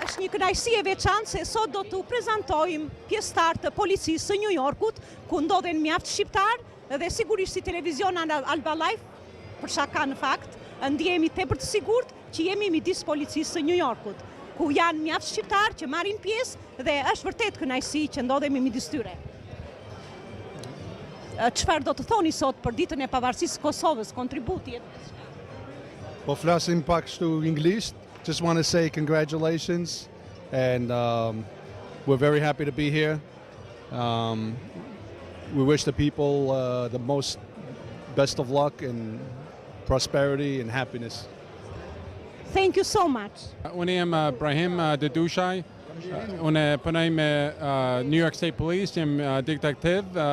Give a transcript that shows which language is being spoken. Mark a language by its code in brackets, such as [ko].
[sq] kënaqësi e veçantë se sot do t'u prezantojmë pjesëtar të policisë së New Yorkut, ku ndodhen mjaft shqiptar dhe sigurisht si televizion Alba Life, për shaka në fakt, ndihemi tepër të sigurt që jemi midis policisë së New Yorkut, ku janë mjaft shqiptar që marrin pjesë dhe është vërtet kënaqësi që ndodhemi midis tyre. Çfarë do të thoni sot për ditën e pavarësisë së Kosovës, kontributi? Po flasim pak kështu anglisht. [en] Just want to say congratulations, and we're very happy to be here. We wish the people the most best of luck and prosperity and happiness. Thank you so much. [sq] Unë jam Mbremje Dedushaj. Unë punoj me New York State Police, jam detektiv.